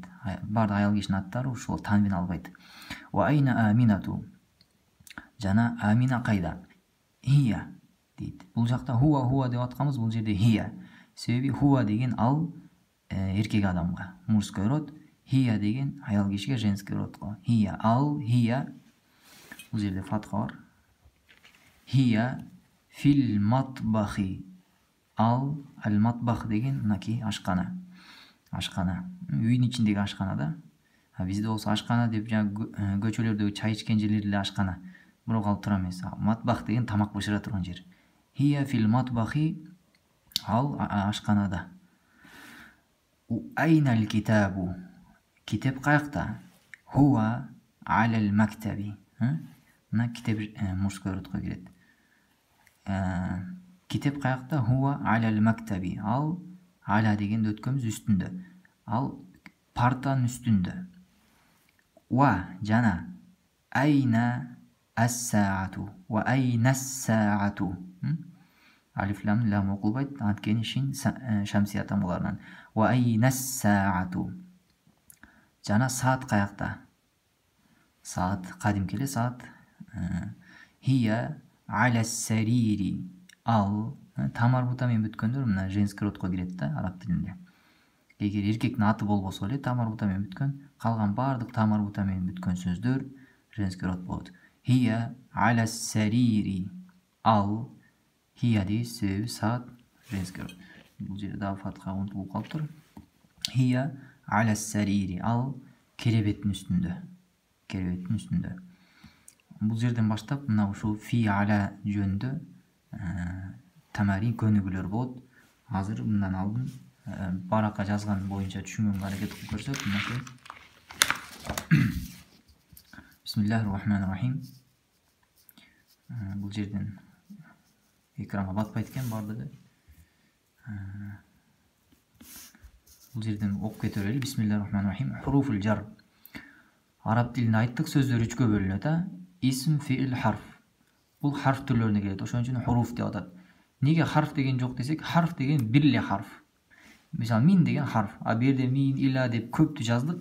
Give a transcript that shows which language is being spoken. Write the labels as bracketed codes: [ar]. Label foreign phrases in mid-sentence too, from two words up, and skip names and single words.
[ky] Баардык аял кишинин аттары ушул танвин албайт. [ar] وأين آمنة, [ky] жана амина кайда? Хия дейт. Бул жакта хуа деп атканбыз, бул жерде хия. Себеби хуа деген ал эркек адамга, [ru] мужской род, [ky] хия деген аял кишиге, [ru] женский родго. [ky] Хия, ал, хия. Бул жерде фатха бар. [ar] هي في المطبخ. [ky] Ал матбах деген мынакей ашкана. Ашкана. Үйдүн ичиндеги ашкана да. Бизде болсо ашкана деп көчөлөрдөгү чай ичкен жерлер эле ашкана. Бирок ал тура эмес. Матбах деген тамак бышыра турган жер. [ar] هي في المطبخ, [ky] ал ашканада. [ar] أين الكتاب, [ky] китеп каякта? [ar] هو على المكتب. [ky] Мына китеп [ru] мужской родко [ky] кирет. Китеп каякта? [ar] هو على المكتب. [ky] Ал аля дегенди өткөнбүз, үстүндө. Ал партанын үстүндө. Ва жана [ar] أين الساعة. وأين الساعة. [ky] Алиф лам окулбайт, анткени шин шамсия тамгаларынан. [ar] وأين الساعة. [ky] Жана саат каякта? Саат кадимки эле саат. [ar] هي على السرير. [ky] Ал тамарбута менен бүткөндөр мына [ru] женский родко [ky] кирет да араб тилинде. Эгер эркектин аты болбосо эле тамарбута менен бүткөн, калган баардык тамарбута менен бүткөн сөздөр [ru] женский род [ky] болот. [ar] هي على السرير. [ky] Ал, хия дейбиз, себеби саат [ru] женский род. [ky] Бул жерде дагы фатха унутулуп калыптыр. [ar] هي على السرير. [ky] Ал керебеттин үстүндө. Керебеттин үстүндө. Бул жерден баштап мына ушул фи аля жөнүндө тамарин көнүгүүлөр болот. Азыр мындан алдын баракка жазган боюнча түшүнгөнгө аракет кылып көрсөк, мынакей. [ar] بسم الله الرحمن الرحيم. [ky] Бул жерден экранга батпайт экен бардыгы. Бул жерден окуп кете берели. [ar] بسم الله الرحمن الرحيم. حروف الجر. [ky] Араб тилинде айттык, сөздөр үчкө бөлүнөт, Исм, фиил, харф. Бул харф түрлөрүнө кирет. Ошон үчүн хуруф деп атат. Неге харф деген жок десек, харф деген бир эле харф. Мисалы мин деген харф, бу жерде мин, ила деп көптү жаздык.